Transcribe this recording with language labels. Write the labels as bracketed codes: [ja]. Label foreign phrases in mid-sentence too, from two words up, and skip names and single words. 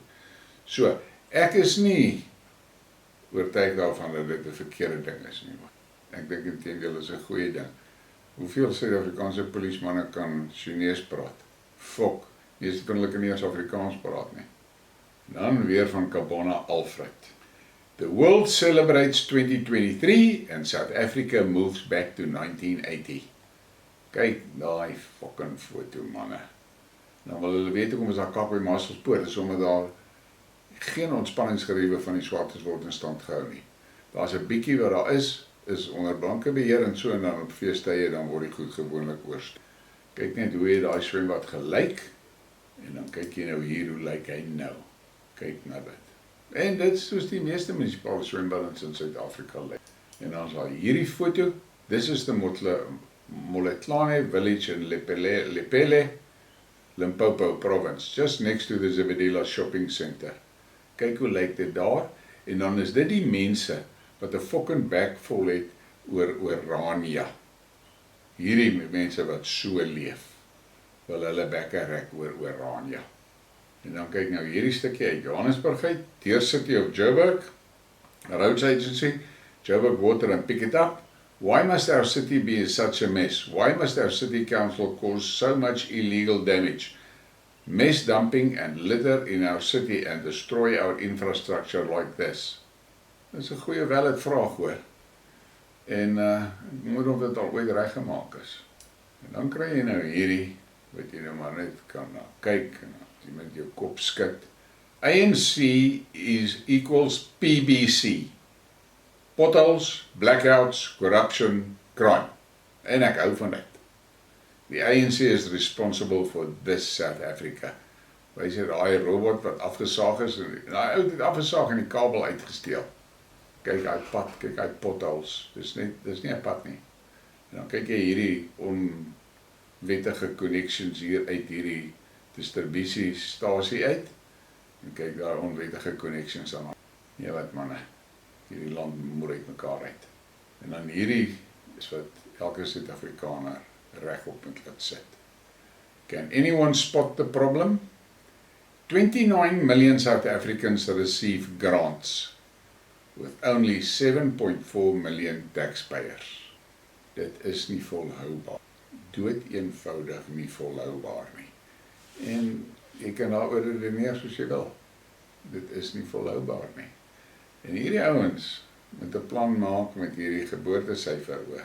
[af] So, ek is nie oortuig daarvan dat dit 'n verkeerde ding is nie. Ek dink inteendeel is 'n goeie ding. Hoeveel Suid-Afrikaanse polismanne kan Chinees praat? Fok, meeste kan hulle nie eens Afrikaans praat nie. Dan weer van Kabona Alfred. [en] The world celebrates 2023 and South Africa moves back to 1980. [af] Kyk daai fucking foto, manne. Nou wil hulle weet hoekom is daar kap by Marselspoort, is omdat daar geen ontspanningsgeriewe van die swartes word in stand gehou nie. Daar's 'n bietjie wat daar is onder blanke beheer en so, en dan op feestydde dan word die goed gewoonlik oorst. Kyk net hoe hy daai swembad gelyk, en dan kyk jy nou hier, hoe lyk hy nou. Kyk na dit. En dit is soos die meeste munisipale swembaddens in Suid-Afrika lyk. En dan is daar hierdie foto, [en] this is the Moletlane village in Lepelle, Limpopo province, just next to the Zebedela shopping center. [af] Kyk hoe lyk dit daar, en dan is dit die mense wat 'n fucking bek vol het oor Orania. Hierdie mense wat so leef, wil hulle bekke rek oor Orania. En dan kyk nou hierdie stukkie uit Johannesburg uit, deur City of Joburg, Roads Agency, Joburg Water and Pick It Up. [en] Why must our city be in such a mess? Why must our city council cause so much illegal damage? Mess dumping and litter in our city and destroy our infrastructure like this. [af] Dit is 'n goeie valid vraag hoor. En ek moet of dit al ooit reggemaak is. En dan kry jy nou hierdie, wat jy nou maar net kan kyk en jy met jou kop skud. [en] ANC equals PBC. Potholes, blackouts, corruption, crime. [af] En ek hou van dit. [en] The ANC is responsible for this South Africa. [af] Wys jy daai robot wat afgesaag is, en daai ou het afgesaag en die kabel uitgesteel. Kyk hy pad, kyk hy potholes. Dis nie 'n pad nie. En dan kyk jy hierdie onwettige connections hier uit hierdie distributiestasie uit. En kyk daar onwettige connections aan. Ja wat manne, hierdie land moer uit mekaar uit. En dan hierdie is wat elke Suid-Afrikaner regop moet laat sit. [en] Can anyone spot the problem? 29 million South Africans receive grants with only 7.4 million taxpayers. [af] Dit is nie volhoubaar. Dood eenvoudig nie volhoubaar nie. En jy kan daaroor redeneer soos jy wil. Dit is nie volhoubaar nie. En hierdie ouens moet 'n plan maak met hierdie geboortesyfer oor.